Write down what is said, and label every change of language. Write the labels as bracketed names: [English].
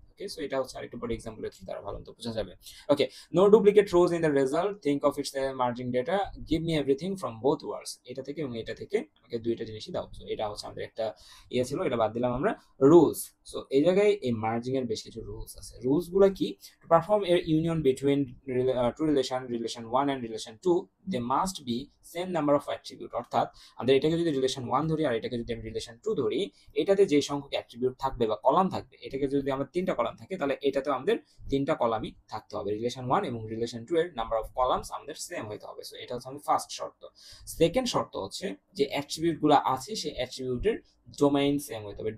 [English] okay, so [Bangla] এটা হচ্ছে আরেকটু পরে এক্সাম্পলের থ্রু দ্বারা ভালো মতো বোঝা যাবে। [English] Okay, no duplicate rows in the result, think of its merging data, give me everything from both words. [Bangla] এটা থেকে এবং এটা থেকে আমাকে দুইটা জিনিসই দাও। সো এটা হচ্ছে আমাদের একটা ইয়ে ছিল, এটা বাদ দিলাম আমরা, রুলস। সো এই জায়গায় এই মার্জিং এর বেশ কিছু রুলস আছে। রুলস গুলো কি, [English] to perform a union between two relation 1 and relation 2, they must be same number of attribute। [Bangla] অর্থাৎ আমাদের এটাকে যদি রিলেশন 1 ধরি আর এটাকে যদি আমি রিলেশন 2 ধরি, এটাতে যে সংখ্যক অ্যাট্রিবিউট থাকবে বা কলাম থাকবে, এটাকে যদি আমার তিনটা কলাম থাকে, তাহলে এটাতেও আমাদের তিনটা কলামই থাকতে হবে। রিলেশন 1 এবং রিলেশন 2 এর নাম্বার অফ কলামস আমাদের সেম হইতে হবে। সো এটা হচ্ছে আমাদের ফার্স্ট শর্ত। সেকেন্ড শর্ত হচ্ছে যে অ্যাট্রিবিউট গুলো আছে সেই অ্যাট্রিবিউটের ডোমেইন সেম হইতে হবে।